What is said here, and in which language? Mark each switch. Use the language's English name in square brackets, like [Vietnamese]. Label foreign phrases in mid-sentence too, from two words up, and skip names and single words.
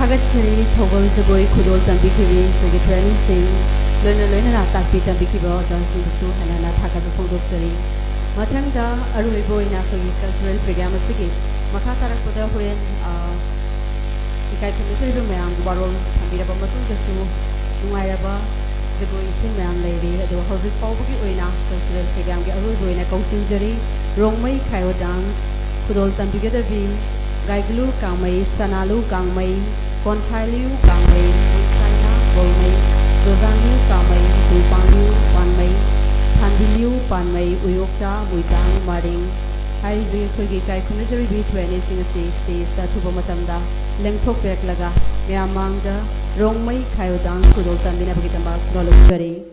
[Manipuri] Thagachari Thogol Jagoi Khudol Tambikhibi Khoi training sing loina na takpi tambikhiba dancing su hanana thaka phongdokchari mathangda aruibo ina khoi [English] cultural program [Manipuri] asigi makha tarakpada horen ikai khamisari mayam barol thambiraba matung dasu nungairaba jagoi sing mayam leiri ado hojik pawbugi oina [English] cultural program [Manipuri] ge aruibo ina kausinjari rongmai khayo dance khudol tambigadabi gaiglu kangmai sanalu kangmai konthailu kangmai musaina bolmai dozanlu kangmai dupanglu panmai thandilu panmai uyokta muitang maring haribi khogi kai khunajari bi training sing ase stage ta thuba matamda lengthok pek laga myamangda rongmai khayo dance khudol tambina bagitamba golok kari